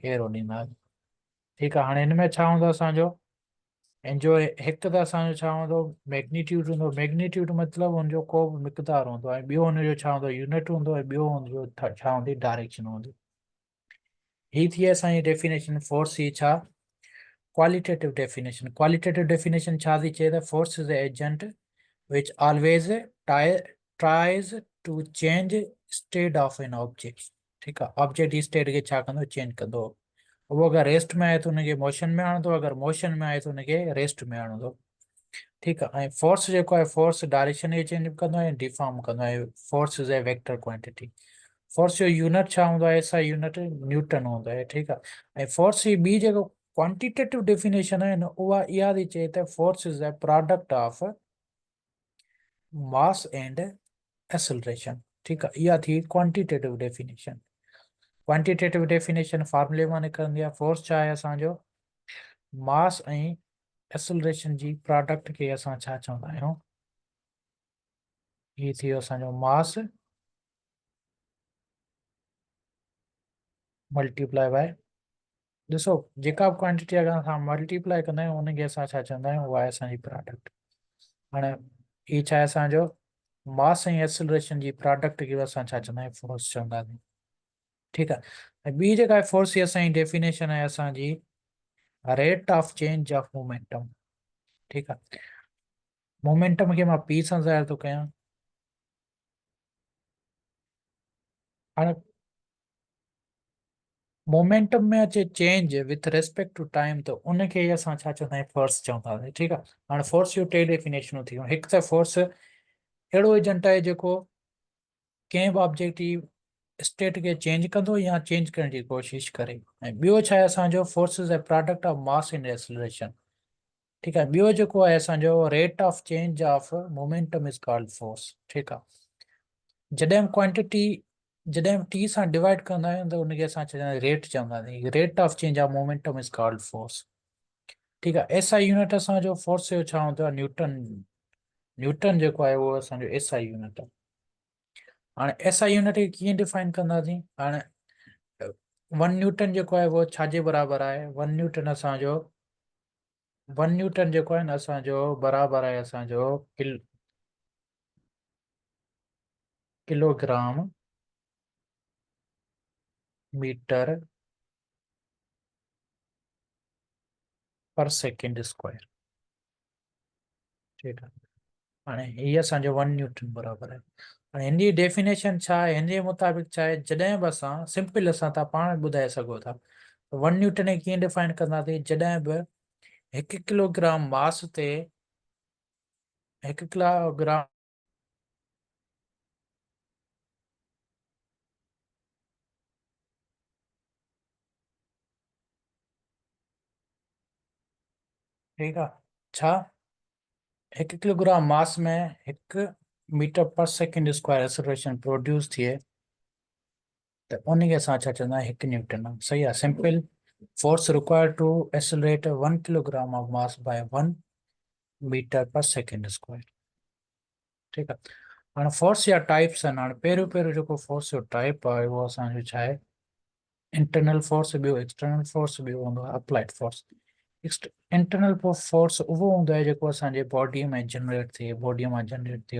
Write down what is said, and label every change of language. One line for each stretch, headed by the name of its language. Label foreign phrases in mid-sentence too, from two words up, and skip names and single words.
Sindhi: एरो ॾींदासीं। ठीकु आहे। हाणे हिन में छा हूंदो असांजो? ऐं जो हिकु त असांजो छा हूंदो? मैग्नीट्यूड हूंदो। मैग्नीट्यूड मतिलबु हुनजो को बि मिक़दार हूंदो ऐं ॿियो हुनजो छा हूंदो? यूनिट हूंदो ऐं ॿियो हुनजो छा हूंदी? डायरेक्शन हूंदी। ही थी असांजी डेफिनेशन फोर्स जी। छा?
English: qualitative definition. qualitative definition
Sindhi: छा थी चए?
English: त force is agent which always tries to change state of an object।
Sindhi: ठीकु आहे। ऑब्जेक्ट जी स्टेट खे छा कंदो? चेंज कंदो। उहो अगरि रेस्ट में आहे त हुनखे मोशन में आणंदो, अगरि मोशन में आहे त हुनखे रेस्ट में आणंदो। ठीकु आहे। ऐं फोर्स जेको आहे, फोर्स डायरेक्शन खे चेंज कंदो ऐं डिफॉर्म कंदो आहे।
English: force is a vector quantity.
Sindhi: फोर्स जो यूनिट छा हूंदो आहे?
English: SI unit
Sindhi: न्यूटन हूंदो आहे। ठीकु आहे। ऐं फोर्स जी ॿी जेको
English: quantitative definition
Sindhi: आहे न, उहा इहा थी चए त
English: force is a product of mass and acceleration.
Sindhi: ठीकु आहे। इहा थी
English: quantitative definition. quantitative definition
Sindhi: फॉर्मूले मां निकिरंदी आहे। फोर्स छा आहे असांजो? मास ऐं एक्सेलरेशन जी प्रोडक्ट खे असां छा चवंदा आहियूं? ही थी वियो असांजो
English: mass multiply by,
Sindhi: ॾिसो जेका बि क्वांटिटी अगरि असां मल्टीप्लाई कंदा आहियूं उनखे असां छा चवंदा आहियूं? उहा आहे असांजी प्रोडक्ट। हाणे ही छा आहे असांजो? मास ऐं एक्सेलरेशन जी प्रोडक्ट खे असां छा चवंदा आहियूं? फोर्स चवंदासीं। ठीकु आहे। ऐं ॿी जेका आहे फोर्स जी असांजी डेफिनेशन आहे असांजी
English: rate of change of momentum.
Sindhi: ठीकु आहे। मोमेंटम खे मां पी सां ज़ाहिर थो कयां। हाणे मोमेंटम में अचे
English: change with respect to time,
Sindhi: त उनखे ई असां छा चवंदा आहियूं? फोर्स चवंदासीं। ठीकु आहे। हाणे फोर्स जूं टे डेफिनेशनूं थी वियूं। हिकु त फोर्स अहिड़ो एजेंट आहे जेको कंहिं बि ऑब्जेक्ट जी स्टेट खे चेंज कंदो या चेंज करण जी कोशिशि करे। ऐं ॿियो छा आहे असांजो?
English: force is a product of mass and acceleration.
Sindhi: ठीकु आहे। ॿियो जेको आहे असांजो
English: rate of change of momentum is called force.
Sindhi: ठीकु आहे। जॾहिं क्वांटिटी जॾहिं टी सां डिवाइड कंदा आहियूं त उनखे असां चवंदा आहियूं रेट चवंदासीं।
English: rate of change of momentum is called force.
Sindhi: ठीकु आहे।
English: SI unit
Sindhi: असांजो फोर्स जो छा हूंदो आहे? न्यूटन। न्यूटन जेको आहे उहो असांजो
English: SI unit
Sindhi: आहे। हाणे
English: SI unit
Sindhi: खे कीअं डिफाइन कंदासीं? हाणे 1 न्यूटन जेको आहे उहो छाजे बराबरि आहे? 1 न्यूटन जेको आहे न असांजो बराबरि आहे असांजो
English: kilogram meter per second square.
Sindhi: ठीकु आहे। हाणे हीअ असांजो 1 न्यूटन बराबरि आहे। हाणे हिन जी डेफिनेशन छा आहे? हिन जे मुताबिक़ छा आहे? जॾहिं बि असां सिंपल असां तव्हां पाण ॿुधाए सघो था 1 न्यूटन खे कीअं डिफाइन कंदासीं? जॾहिं बि 1 किलोग्राम मास ते 1 किलोग्राम ठीकु आहे। छा 1 किलोग्राम मास में 1
English: meter per second square acceleration
Sindhi: प्रोड्यूस थिए त उनखे असां छा चवंदा आहियूं? 1 न्यूटन। सही आहे। सिंपल।
English: force required to accelerate 1 kilogram of mass by 1 meter per second square.
Sindhi: ठीकु आहे। हाणे फोर्स जा टाइप्स आहिनि। हाणे पहिरियों पहिरियों जेको फोर्स जो टाइप आहे उहो असांजो छा आहे?
English: internal force, ॿियो external force,
Sindhi: ॿियो हूंदो आहे
English: applied force.
Sindhi: इंटरनल फोर्स उहो हूंदो आहे जेको असांजे बॉडीअ में जनरेट थिए, बॉडीअ मां जनरेट थिए।